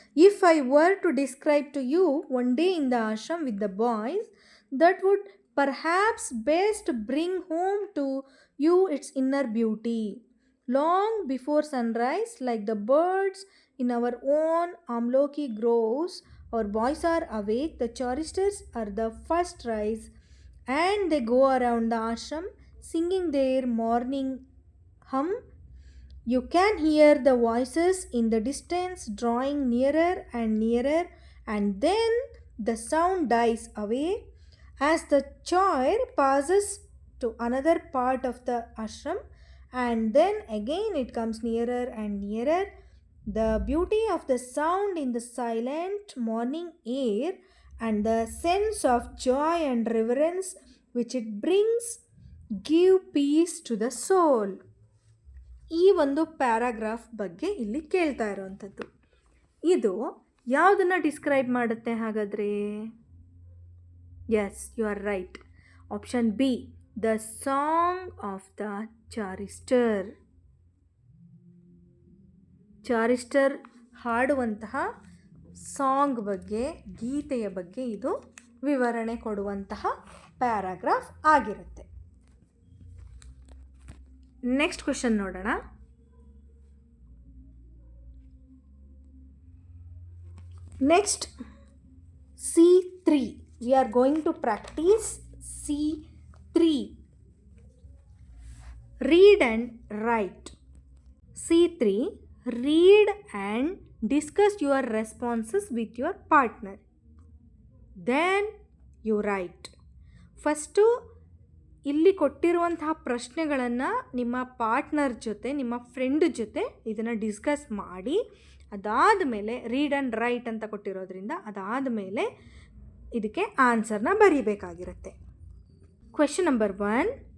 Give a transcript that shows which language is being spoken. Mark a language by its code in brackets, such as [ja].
[en] If I were to describe to you one day in the ashram with the boys, that would perhaps best bring home to you its inner beauty. Long before sunrise, like the birds in our own Amloki groves, our boys are awake, the choristers are the first rise, and they go around the ashram singing their morning hum. You can hear the voices in the distance drawing nearer and nearer, and then the sound dies away as the choir passes to another part of the ashram, and then again it comes nearer and nearer. The beauty of the sound in the silent morning air and the sense of joy and reverence which it brings give peace to the soul. [kn] ಈ ಒಂದು paragraph ಬಗ್ಗೆ ಇಲ್ಲಿ ಕೇಳ್ತಾ ಇರೋವಂಥದ್ದು. ಇದು ಯಾವುದನ್ನು describe ಮಾಡುತ್ತೆ ಹಾಗಾದರೆ? [en] Yes, you are right. Option B, the song of the chorister. [kn] ಚಾರಿಸ್ಟರ್ ಹಾಡುವಂತಹ song ಬಗ್ಗೆ, ಗೀತೆಯ ಬಗ್ಗೆ ಇದು ವಿವರಣೆ ಕೊಡುವಂತಹ ಪ್ಯಾರಾಗ್ರಾಫ್ ಆಗಿರುತ್ತೆ. ನೆಕ್ಸ್ಟ್ ಕ್ವೆಶನ್ ನೋಡೋಣ. [en] Next C3. We are going to practice C3. Read and write. C3. Read and discuss your responses with your partner. Then you write. [kn] First ಇಲ್ಲಿ ಕೊಟ್ಟಿರುವಂತಹ ಪ್ರಶ್ನೆಗಳನ್ನು ನಿಮ್ಮ ಪಾರ್ಟ್ನರ್ ಜೊತೆ, ನಿಮ್ಮ ಫ್ರೆಂಡ್ ಜೊತೆ ಇದನ್ನು ಡಿಸ್ಕಸ್ ಮಾಡಿ, ಅದಾದ ಮೇಲೆ ರೀಡ್ ಆ್ಯಂಡ್ ರೈಟ್ ಅಂತ ಕೊಟ್ಟಿರೋದ್ರಿಂದ ಅದಾದ ಮೇಲೆ ಇದಕ್ಕೆ ಆನ್ಸರ್ನ ಬರೀಬೇಕಾಗಿರುತ್ತೆ. Question number 1.